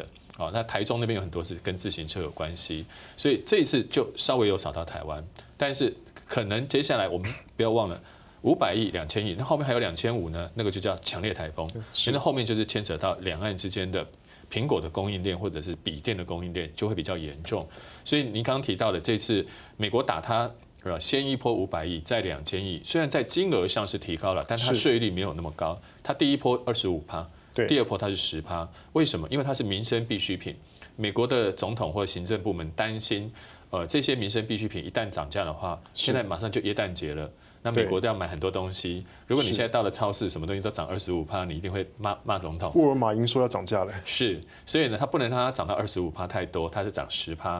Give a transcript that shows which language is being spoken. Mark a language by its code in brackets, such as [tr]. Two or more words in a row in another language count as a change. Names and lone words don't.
[zh] 好，那台中那邊有很多是跟自行車有關係，所以這一次就稍微有掃到台灣，但是可能接下來我們不要忘了。500億、2000億，那後面還有2500呢，那個就叫強烈颱風，因為後面就是牽扯到兩岸之間的蘋果的供應鏈或者是筆電的供應鏈就會比較嚴重。所以您剛剛提到的這次美國打它，先一波500億，再2000億，雖然在金額上是提高了，但它稅率沒有那麼高。它第一波25%，第二波它是10%。為什麼？因為它是民生必需品。美國的總統或行政部門擔心，這些民生必需品一旦漲價的話，現在馬上就耶誕節了。那美國都要買很多東西，如果你現在到了超市，什麼東西都漲25%，你一定會罵總統。沃爾瑪已經說要漲價了。是，所以呢，他不能讓它漲到25%太多，它是漲10%。